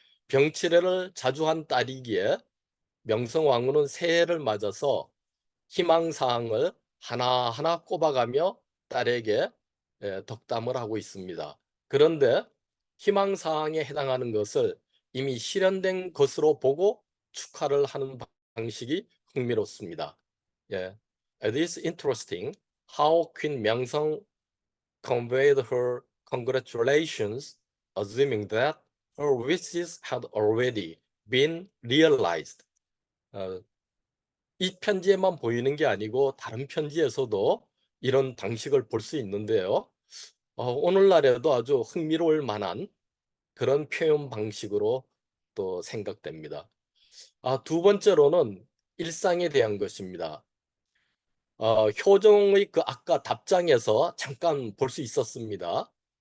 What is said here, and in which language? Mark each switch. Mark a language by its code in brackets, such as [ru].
[ko] 병치레를 자주 한 딸이기에 명성왕후는 새해를 맞아서 희망사항을 하나하나 꼽아가며 딸에게 덕담을 하고 있습니다. 그런데 희망사항에 해당하는 것을 이미 실현된 것으로 보고 축하를 하는 방식이 흥미롭습니다. 예. [en] It is interesting how Queen 명성 conveyed her congratulations, assuming that her wishes had already been realized. [ko] 이 편지에만 보이는 게 아니고 다른 편지에서도 이런 방식을 볼 수 있는데요. 오늘날에도 아주 흥미로울 만한 그런 표현 방식으로 또 생각됩니다. 두 번째로는 일상에 대한 것입니다. 효정의 그 아까 답장에서 잠깐 볼 수 있었습니다.